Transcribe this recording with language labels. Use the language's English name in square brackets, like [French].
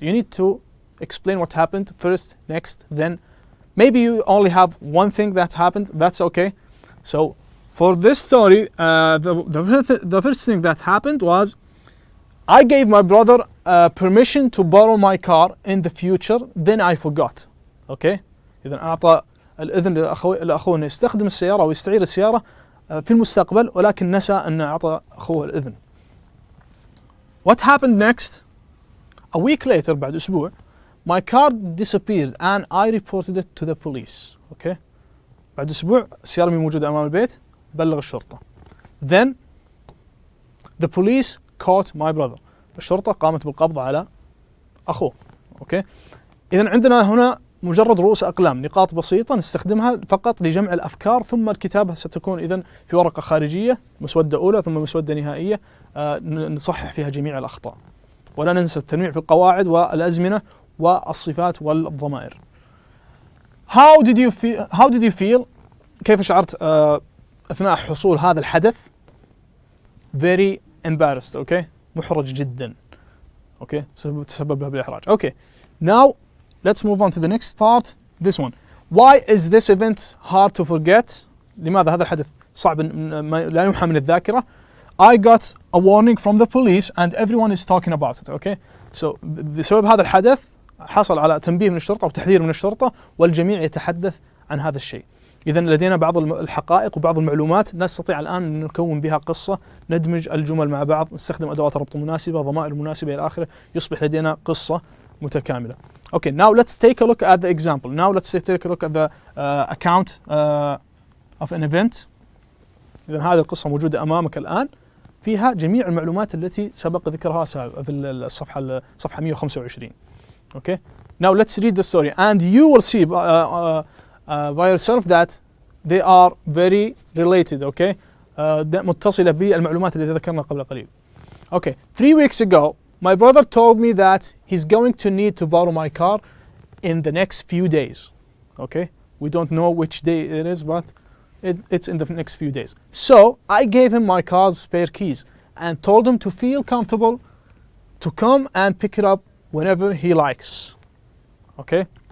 [English] You need to explain what happened first, next, then. Maybe you only have one thing that happened. That's okay. So for this story, the first thing that happened was I gave my brother permission to borrow my car in the future. Then I forgot. Okay. [Arabic] إذا أعطى الإذن لأخوه أنه يستخدم السيارة أو يستعير السيارة في المستقبل ولكن نسى أن أعطى أخوه الإذن. [English] What happened next? A week later, [Arabic] بعد أسبوع, [English] my car disappeared and I reported it to the police. Okay. [Arabic] بعد أسبوع السيارة موجودة أمام البيت, بلغ الشرطة. [English] Then the police caught my brother. [Arabic] الشرطة قامت بالقبض على أخوه. [English] Okay. [Arabic] إذن عندنا هنا مجرد رؤوس أقلام، نقاط بسيطة نستخدمها فقط لجمع الأفكار، ثم الكتابة ستكون إذن في ورقة خارجية، مسودة أولى ثم مسودة نهائية نصحح فيها جميع الأخطاء. ولا ننسى التنويع في القواعد والأزمنة والصفات والضمائر. [English] How did you feel? [Arabic] كيف شعرت أثناء حصول هذا الحدث؟ [English] Very embarrassed. Okay. [Arabic] محرج جدا. اوكي تسبب له بالاحراج. [English] Okay now let's move on to the next part, this one. Why is this event hard to forget? [Arabic] لماذا هذا الحدث صعب لا يمحى من الذاكرة؟ [English] I got a warning from the police and everyone is talking about it. [Arabic] Okay, so بسبب هذا الحدث حصل على تنبيه من الشرطة وتحذير من الشرطة والجميع يتحدث عن هذا الشيء. إذا لدينا بعض الحقائق وبعض المعلومات نستطيع الآن أن نكون بها قصة، ندمج الجمل مع بعض، نستخدم أدوات ربط مناسبة، ضمائر مناسبة إلى آخره، يصبح لدينا قصة متكاملة. [English] Okay, now let's take a look at the example. Now let's take a look at the account of an event. [Arabic] إذا هذه القصة موجودة أمامك الآن، فيها جميع المعلومات التي سبق ذكرها في الصفحة 125. [English] Okay, now let's read the story and you will see by yourself that they are very related. [Arabic] Okay, متصلة بالمعلومات التي ذكرنا قبل قليل. [English] Okay, 3 weeks ago my brother told me that he's going to need to borrow my car in the next few days. Okay, we don't know which day it is, but it's in the next few days. So I gave him my car's spare keys and told him to feel comfortable to come and pick it up whenever he likes. Okay.